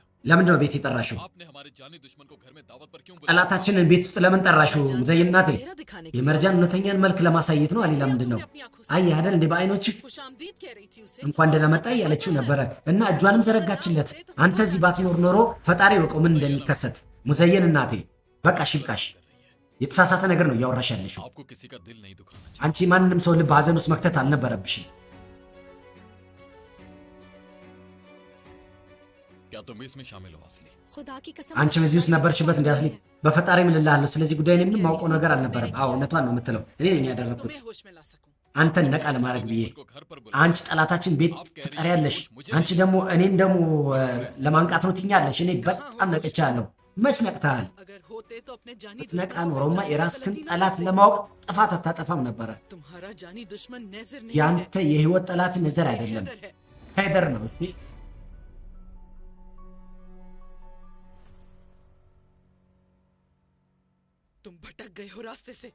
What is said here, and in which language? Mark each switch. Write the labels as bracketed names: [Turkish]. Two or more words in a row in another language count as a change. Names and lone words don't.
[Amharic] ለምንድን ነው ቤት የጠራሽው [Hindi] आपने हमारे जानी दुश्मन को घर में दावत पर क्यों बुलाया? [Amharic] ጠላታችንን ቤት ውስጥ ለምን ጠራሽው ሙዘይን እናቴ [Hindi] चेहरा दिखाने के [Amharic] የመርጃን እውነተኛን መልክ ለማሳየት ነው አሌላ ምንድን ነው አየህ አይደል እንደ በአይኖች [Hindi] खुशामदीद कह रही थी उसे। [Amharic] እንኳን ደህና መጣ እያለችው ነበረ እና እጇንም ዘረጋችለት አንተ እዚህ ባትኖር ኖሮ ፈጣሪ ወቀው ምን እንደሚከሰት ሙዘይን እናቴ በቃ ሽብቃሽ የተሳሳተ ነገር ነው እያወራሽ ያለሽው [Hindi] आपको किसी का दिल नहीं दुखाना चाहिए। [Amharic] አንቺ ማንንም ሰው ልብ ሀዘን ውስጥ መክተት አልነበረብሽም [Hindi] क्या तुम इसमें शामिल हो असली? खुदा की कसम [Amharic] አንቺ በዚህ ውስጥ ነበርሽበት እንዲያስሊ በፈጣሪ ምልልሃለሁ ስለዚህ ጉዳይ ላይ ምንም ማውቀው ነገር አልነበረም አዎ እውነቷን ነው የምትለው እኔ ነኝ ያደረኩት [Hindi] तुम्हें होश में ला सकूं। [Amharic] አንተን ነቃ ለማድረግ ብዬ [Hindi] को घर पर [Amharic] አንቺ ጠላታችን ቤት ትጠሪያለሽ አንቺ ደግሞ እኔን ደግሞ ለማንቃት ነው ትኛለሽ እኔ በጣም ነቅቻለሁ መች ነቅተሃል [Hindi] अगर होते तो अपने जानी [Amharic] ብትነቃ [Hindi] दुश्मन को [Amharic] ኖሮማ [Hindi] पहचानने [Amharic] የራስህን [Hindi] की गलती [Amharic] ጠላት [Hindi] ना [Amharic] ለማወቅ ጥፋት አታጠፋም ነበረ [Hindi] करते। तुम्हारा जानी दुश्मन नेजर नहीं [Amharic] ያንተ የህይወት ጠላት ነዘር [Hindi] है, [Amharic] አይደለም [Hindi] हैदर है। [Amharic] ሃይደር ነው እሺ [Hindi] तुम भटक गए हो रास्ते से।